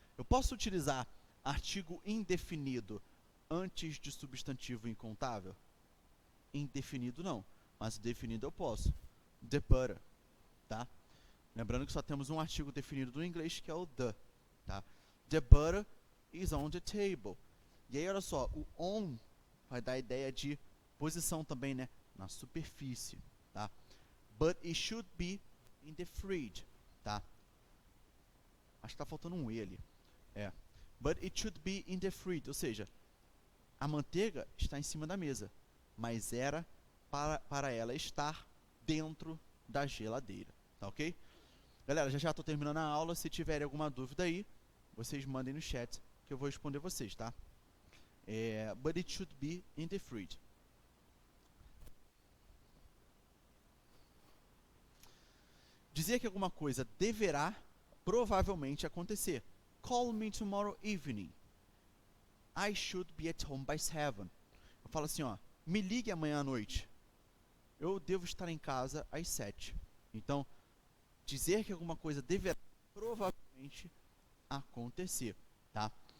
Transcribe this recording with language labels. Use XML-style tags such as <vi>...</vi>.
<pt>Eu posso utilizar artigo indefinido antes de substantivo incontável? Indefinido não, mas definido eu posso. The butter, tá? Lembrando que só temos um artigo definido do inglês, que é o the, tá?</pt> <en>The butter is on the table.</en> <pt>E aí, olha só, o on vai dar a ideia de posição também, né? Na superfície, tá?</pt> <en>But it should be in the fridge,</en> <pt>tá? Acho que tá faltando um E ali.</pt> <en>But it should be in the fridge,</en> <pt>ou seja, a manteiga está em cima da mesa, mas era para ela estar dentro da geladeira, tá ok? Galera, já estou terminando a aula. Se tiverem alguma dúvida aí, vocês mandem no chat que eu vou responder vocês, tá?</pt> <en>But it should be in the fridge.</en> <pt>Dizer que alguma coisa deverá provavelmente acontecer.</pt> <en>Call me tomorrow evening. I should be at home by 7.</en> <pt>Eu falo assim, ó, me ligue amanhã à noite. Eu devo estar em casa às 7. Então, dizer que alguma coisa deverá provavelmente acontecer, tá?</pt>